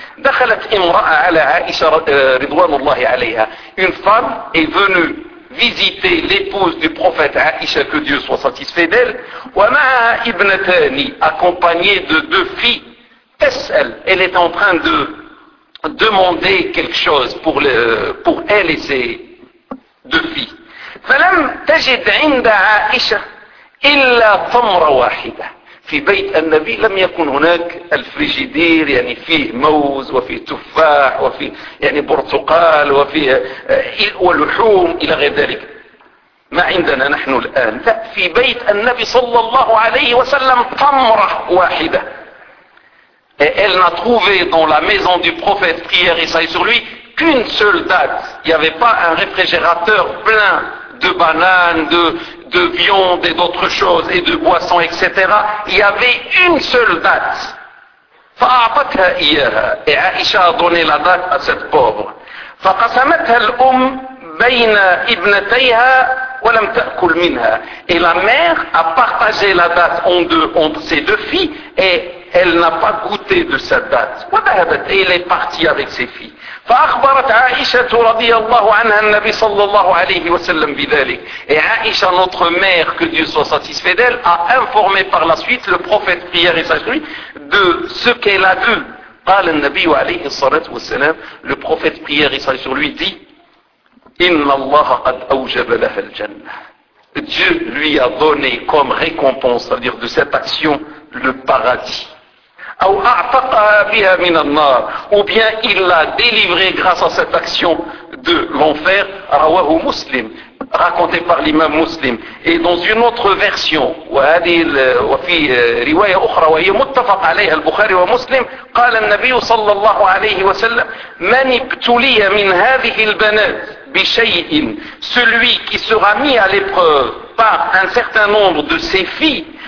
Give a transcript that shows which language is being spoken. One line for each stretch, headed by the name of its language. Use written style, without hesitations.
Arabic: Dakhalat imra'a ala Aisha ridwanullahi alayha,
French: une femme est venue visiter l'épouse du prophète Aisha, que Dieu soit satisfait d'elle,
Arabic: wa ma'a ibnatani,
French: accompagnée de deux filles.
Arabic: Tas'al,
French: elle est en train de demander quelque chose pour elle et ses deux filles.
Arabic: Falam tajid 'inda Aisha إلا طمرة واحدة. في بيت النبي لم يكن هناك الفريجيدير, يعني فيه موز وفي تفاح وفي يعني برتقال وفي ولحوم إلى غير ذلك, ما عندنا نحن الآن. لا, في بيت النبي صلى الله عليه وسلم طمرة واحدة.
French: Et elle n'a trouvé dans la maison du prophète, prière et salut sur lui, qu'une seule date. Il n'y avait pas un réfrigérateur plein de bananes, de viande et d'autres choses, et de boissons, etc. Il y avait une seule date.
Arabic: فَأَعْطَتْهَا إِيَّهَا.
French: Et Aïcha a donné la date à cette pauvre.
Arabic: فَقَسَمَتْهَا الْأُمْ بَيْنَ إِبْنَتَيْهَا وَلَمْ تَأْكُلْ مِنْهَا.
French: Et la mère a partagé la date entre ses deux filles, et elle n'a pas goûté de cette date.
Arabic: وَذَهَبَتْ.
French: Et elle est partie avec ses filles.
Arabic: فأخبرت عائشة رضي الله عنها النبي صلى الله عليه وسلم بذلك.
French: Et Aïcha, notre mère, que Dieu soit satisfait d'elle, a informé par la suite le prophète, prière et salut, de ce qu'elle a vu.
Arabic: قال النبي عليه الصلاة والسلام,
French: le prophète, prière et salut sur lui, dit
Arabic: إن الله قد أوجب لها الجنة.
French: Dieu lui a donné comme récompense, c'est-à-dire de cette action, le paradis.
Arabic: أو أعتقها بها من النار,
French: ou bien il l'a délivré grâce à cette action de l'enfer.
Arabic: رواه مسلم.
French: raconté par l'imam Muslim. Et dans une autre version,
Arabic: وفي رواية أخرى وهي متفق عليها البخاري ومسلم, قال النبي صلى الله عليه وسلم من ابتلي من هذه البنات بشيء,
French: celui qui sera mis à l'épreuve par un certain nombre de ses filles,